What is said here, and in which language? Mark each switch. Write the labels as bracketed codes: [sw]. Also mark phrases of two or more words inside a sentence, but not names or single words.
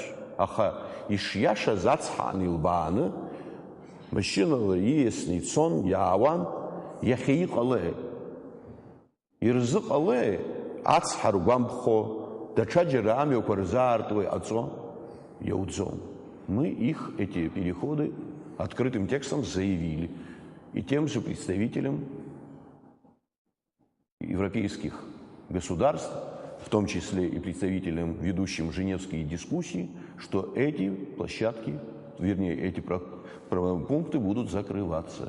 [ab] Аха ишиашаз ацҳаан илбааны, машьынала ииасны ицон, иаауан, иахьа иҟалеи? Ирзыҟалеи ацҳа ргәамԥхо, даҽаџьара амҩақәа рзаартуа иҟаҵо? Иауӡом. [ru] Мы их, эти переходы, открытым текстом заявили. И тем же представителям европейских государств, в том числе и представителям, ведущим Женевские дискуссии, что эти площадки, вернее, эти пункты будут закрываться.